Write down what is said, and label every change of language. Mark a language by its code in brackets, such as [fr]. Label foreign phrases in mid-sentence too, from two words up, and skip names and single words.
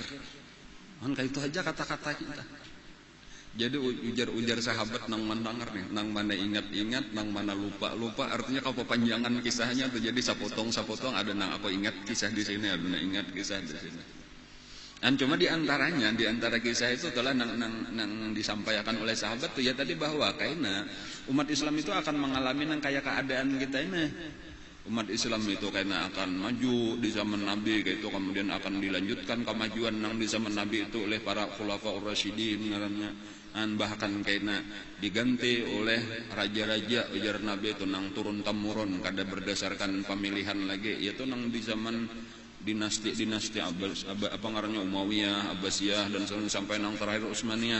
[id] Kan kayak itu aja kata-kata kita. Jadi ujar sahabat nang mendengar nih, nang mana ingat-ingat, nang mana lupa. Artinya kalau panjangan kisahnya tuh jadi sapotong ada nang apa ingat kisah di sini, ada nang ingat kisah di sini. Dan cuma di antara kisah itu telah nang disampaikan oleh sahabat tuh ya tadi bahwa karena umat Islam itu akan mengalami nang kayak keadaan kita ini. Umat Islam itu karena akan maju di zaman Nabi kayak itu kemudian akan dilanjutkan kemajuan nang di zaman Nabi itu oleh para [ar] الخلفاء الراشدين [id] ngarannya. Dan bahkan karena diganti oleh raja-raja ujar Nabi itu nang turun temurun kada berdasarkan pemilihan lagi yaitu nang di zaman dinasti Abbas apa ngarannya Umayyah, Abbasiyah dan sampai nang terakhir Utsmaniyah.